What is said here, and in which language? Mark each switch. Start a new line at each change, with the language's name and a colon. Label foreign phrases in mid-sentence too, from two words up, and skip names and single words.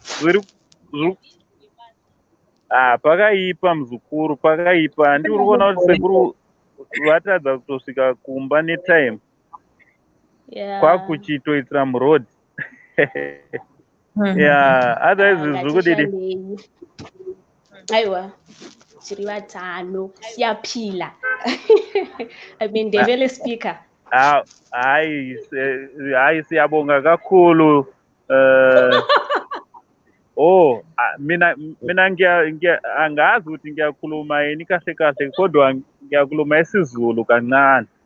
Shona: Pakaipa mzukuru, pakaipa. Ndi uri kuona kuti Sekuru vatadza kutosvika kumba netime. Kwakuchitoitira muroad. Otherwise zviri kudidi? Aiwa, tiri vatano,
North Ndebele: siyaphila.
English: Ndebele speaker.
North Ndebele: Hayi siyabonga kakhulu.
Zulu: Mina angazi ukuthi ngiyakhuluma yini kahle kahle kodwa ngiyakhuluma isiZulu kancane.